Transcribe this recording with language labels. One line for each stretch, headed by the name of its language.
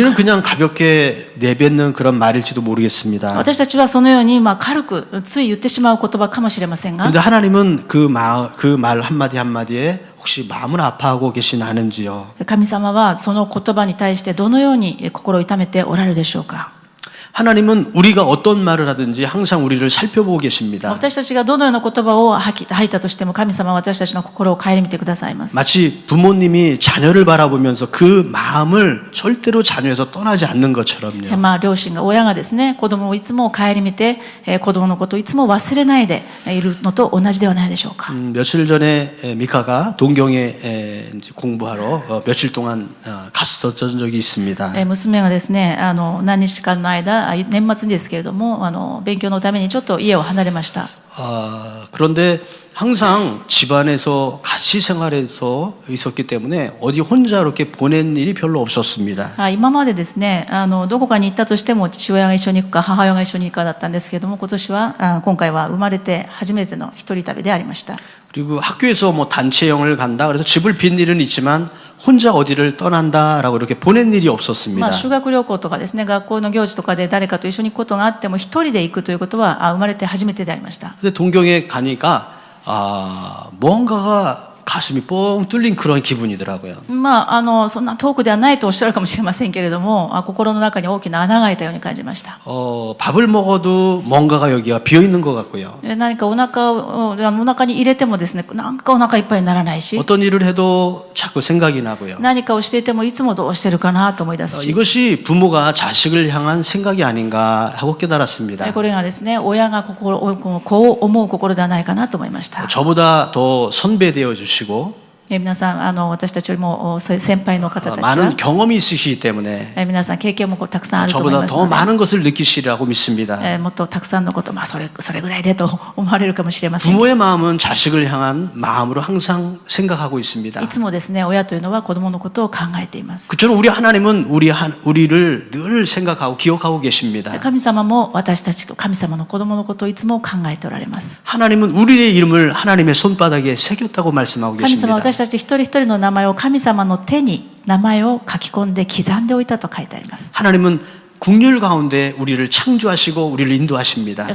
Korean: 우리는 그냥 가볍게 내뱉는 그런 말일지도 모르겠습니다.
Japanese: 私たちはそのように軽くつい言ってしまう言葉かもしれませんが、
Korean: 그런데 하나님은 그 말 한마디 한마디에 혹시 마음을 아파하고 계시나 하는지요.
Japanese: 神様はその言葉に対してどのように心を痛めておられるでしょうか。
Korean: 하나님은 우리가 어떤 말을 하든지 항상 우리를 살펴보고 계십니다.
Japanese: 私たちがどのような言葉を吐いたとしても、神様は私たちの心を顧みてくださいます。
Korean: 마치 부모님이 자녀를 바라보면서 그 마음을 절대로 자녀에서 떠나지 않는 것처럼요.
Japanese: 両親が、親がですね、子供をいつも顧みて、子供のことをいつも忘れないでいるのと同じではないでしょうか。
Korean: 며칠 전에 미카가 동경에 이제 공부하러 며칠 동안 갔었던 적이 있습니다.
Japanese: 娘がですね、何日間の間、年末ですけれども、勉強のためにちょっと家を離れました。
Korean: 그런데 항상 집안에서 같이 생활해서 있었기 때문에 어디 혼자 이렇게 보낸 일이 별로 없었습니다.
Japanese: 今までですね、どこかに行ったとしても父親が一緒に行くか母親が一緒に行くかだったんですけれども、今回は生まれて初めての一人旅でありました。
Korean: 그리고 학교에서 뭐 단체형을 간다 그래서 집을 빈 일은 있지만 혼자 어디를 떠난다라고 이렇게 보낸 일이 없었습니다.
Japanese: 修学旅行とかですね、学校の行事とかで誰かと一緒に行くことがあっても一人で行くということは生まれて初めてでありました。
Korean: 근데 동경에 가니까 뭔가가 가슴이 뻥 뚫린 그런 기분이더라고요.
Japanese: そんな遠くではないとおっしゃるかもしれませんけれども、心の中に大きな穴が開いたように感じました。
Korean: 밥을 먹어도 뭔가가 여기가 비어 있는 것 같고요.
Japanese: 何かお腹に入れてもですね、なんかお腹いっぱいにならないし、
Korean: 어떤 일을 해도 자꾸 생각이 나고요.
Japanese: 何かをしていてもいつもどうしてるかなと思い出すし、
Korean: 이것이 부모가 자식을 향한 생각이 아닌가 하고 깨달았습니다.
Japanese: これがですね、親がこう思う心ではないかなと思いました。
Korean: 저보다 더 선배되어 주시고
Japanese: 皆さん、私たちよりも先輩の方たちは
Korean: 많은 경험이 있으시기 때문에
Japanese: 皆さん経験もたくさんあると思い
Korean: 저보다
Japanese: ますの
Korean: 더
Japanese: で、
Korean: 많은 것을 느끼시라고 믿습니다.
Japanese: もっとたくさんのこと、それぐらいでと思われるかもしれません。
Korean: 부모의 마음은 자식을 향한 마음으로 항상 생각하고 있습니다.
Japanese: いつもですね、親というのは子供のことを考えています。
Korean: 그처럼 우리 하나님은 우리를 늘 생각하고 기억하고 계십니다.
Japanese: 神様も私たち、神様の子供のことをいつも考えておられます。
Korean: 하나님은 우리의 이름을 하나님의 손바닥에 새겼다고 말씀하고
Japanese: 神様は
Korean: 계십니다.
Japanese: 私たち一人一人の名前を神様の手に名前を書き込んで刻んでおいたと書いてあります。
Korean: 하나님은 국률 가운데 우리를 창조하시고 우리를 인도하십니다.